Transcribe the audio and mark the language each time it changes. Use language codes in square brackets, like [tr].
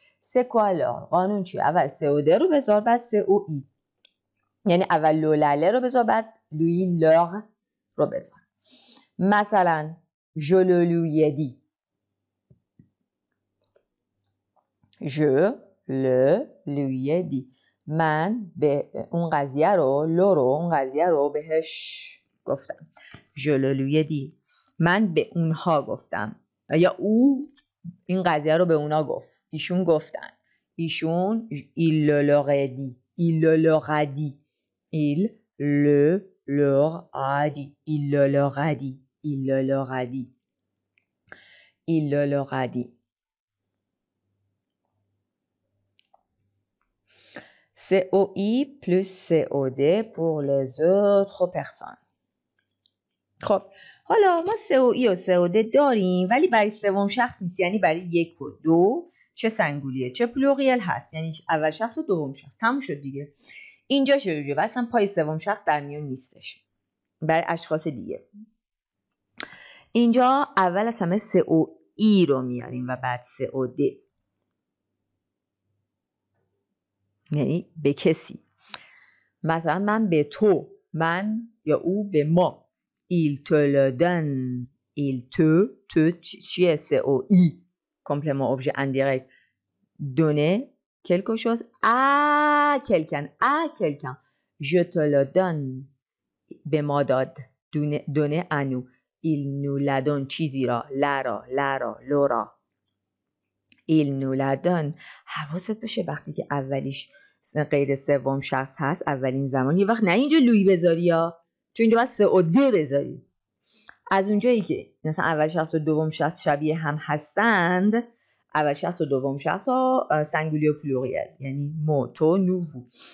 [fr] C'est quoi alors؟ [fa] قانون چیه؟ اول COD رو بذار بعد COI، یعنی اول لولاله رو بذار بعد لوی لور رو بذار. مثلا [fr] je le lui ai dit، je le lui ai dit، [fa] من به اون قضیه رو اون قضیه رو بهش گفتم. [fr] je le lui ai dit، [fa] من به اونها گفتم، یا او این قضیه رو به اونا گفت، ایشون گفتن، ایشون [fr] il le leur a dit، il le leur a dit، il le leur a dit، il le leur a dit، il le leur a dit، il le leur a dit. COI plus COD pour les autres personnes. [fa] خب حالا ما COI و COD داریم ولی برای سوم شخص نیست، یعنی برای یک و دو چه سنگولیه چه پلوریل هست، یعنی اول شخص و دوم شخص. تموم شد دیگه. اینجا شروعه و اصلا پای سوم شخص در میون نیستش برای اشخاص دیگه. اینجا اول از همه COI رو میاریم و بعد COD، یعنی به کسی. مثلا من به تو، من یا او به ما. [fr] il te le donne، il te چیه؟ COI complément objet indirect. donner quelque chose à quelqu'un. je te le donne، [fa] به ما داد. [fr] donner à nous، il nous la donne [fa] چیزی را، لا را [fr] il nous la donne. [fa] حواست باشه وقتی که اولیش غیر سوم شخص هست اولین زمان یه وقت نه اینجا لوی بذاری یا چون اینجا باید COD بذاری. از اونجایی که مثلا اول شخص و دوم شخص شبیه هم هستند، اول شخص و دوم شخص ها سنگولی و پلوریل، یعنی مو تو نو وو.